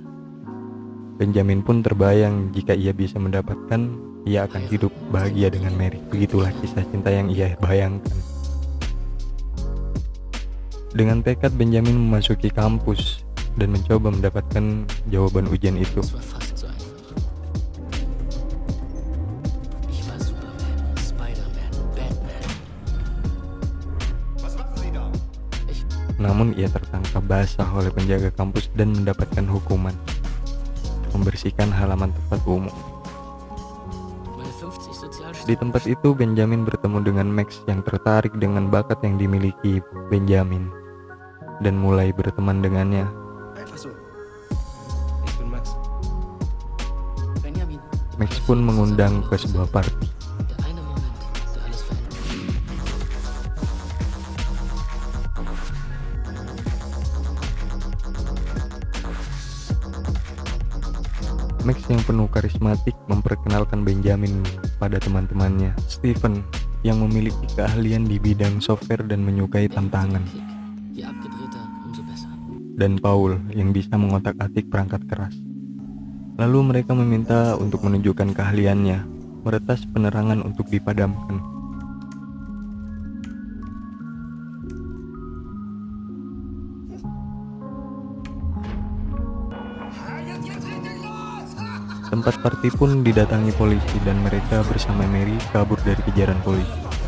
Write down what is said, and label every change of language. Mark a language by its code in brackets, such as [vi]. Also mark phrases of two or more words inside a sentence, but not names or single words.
[id] Benjamin pun terbayang jika ia bisa mendapatkan, ia akan hidup bahagia dengan Mary. Begitulah kisah cinta yang ia bayangkan. Dengan tekad Benjamin memasuki kampus dan mencoba mendapatkan jawaban ujian itu. [de] Es war fast so einfach. Ich war Superman, Spider-Man, Batman. Was machen Sie da? [id] Namun ia tertangkap basah oleh penjaga kampus dan mendapatkan hukuman membersihkan halaman tempat umum. [de] Meine 50 Sozialstunden. [id] Di tempat itu Benjamin bertemu dengan Max yang tertarik dengan bakat yang dimiliki Benjamin dan mulai berteman dengannya. [de] Einfach so. Ich bin Max. Benjamin. [id] Max pun mengundang ke sebuah party. [de] Der eine Moment, der alles verändert. [id] Max yang penuh karismatik memperkenalkan Benjamin pada teman-temannya. Steven yang memiliki keahlian di bidang software dan menyukai tantangan. [de] Je abgedrehter, umso besser. [id] dan Paul yang bisa mengotak-atik perangkat keras. Lalu mereka meminta untuk menunjukkan keahliannya, meretas penerangan untuk dipadamkan. Tempat party pun didatangi polisi dan mereka bersama Mary kabur dari kejaran polisi.